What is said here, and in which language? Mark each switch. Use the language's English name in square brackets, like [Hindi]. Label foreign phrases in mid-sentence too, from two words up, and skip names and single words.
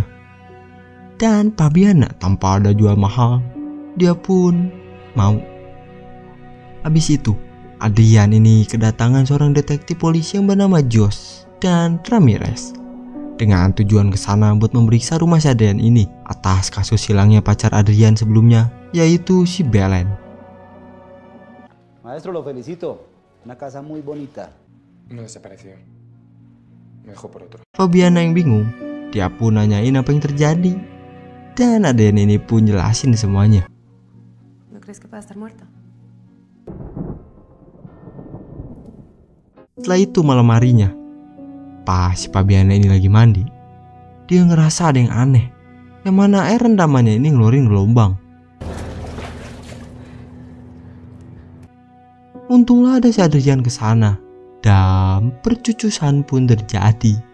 [Indonesian] Dan Fabiana tanpa ada jual mahal, dia pun mau. Habis itu, Adrian ini kedatangan seorang detektif polisi yang bernama Josh dan Ramirez. Dengan tujuan ke sana buat memeriksa rumah si Adrian ini atas kasus hilangnya pacar Adrian sebelumnya, yaitu si Belen. [Spanish] Maestro, lo felicito. Una casa muy bonita. No desapareció. Me dejó por otro. [Indonesian] Fabiana yang bingung, dia pun nanyain apa yang terjadi. Dan Adrian ini pun jelasin semuanya. [Spanish] ¿No crees que pueda estar muerto? [Indonesian] Setelah itu malam harinya, pas si Fabiana ini lagi mandi, dia ngerasa ada yang aneh. Yang mana air rendamannya ini ngeluarin gelombang. Untunglah ada si Adrian ke sana dan percucusan pun terjadi.